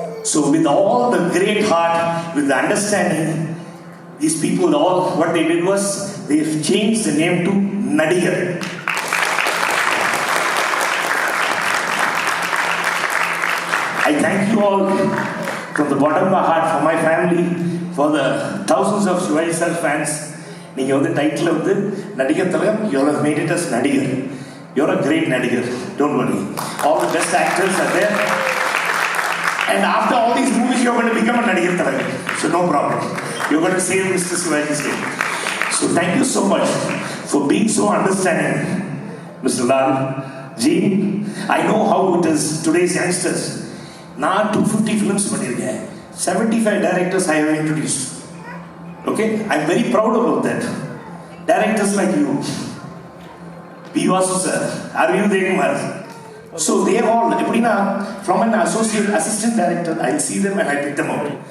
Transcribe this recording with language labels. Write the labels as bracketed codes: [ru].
[en] So with all the great heart, with the understanding, these people all, what they did was, they changed the name to Nadigar. I thank you all from the bottom of my heart, for my family, for the thousands of Shivaji sir fans. [ta] நீங்க வந்து title வந்து [en] Nadigar Thilagam, you all have made it as nadigar. You're a great nadigar. Don't worry. All the best actors are there. And after all these movies, you're going to become a Nadigar Thilagam. So no problem. You're going to save Mr. Shivaji's name. So thank you so much for being so understanding, Mr. Lal. Gene, I know how it is today's youngsters. [ta] நான் 250 films பண்ணியிருக்கேன். [en] 75 directors I have introduced. Okay? I'm very proud about that. Directors like you, P. Vasu sir, Arvind Dekumar. So they are all, from an associate assistant director, I see them and I pick them out.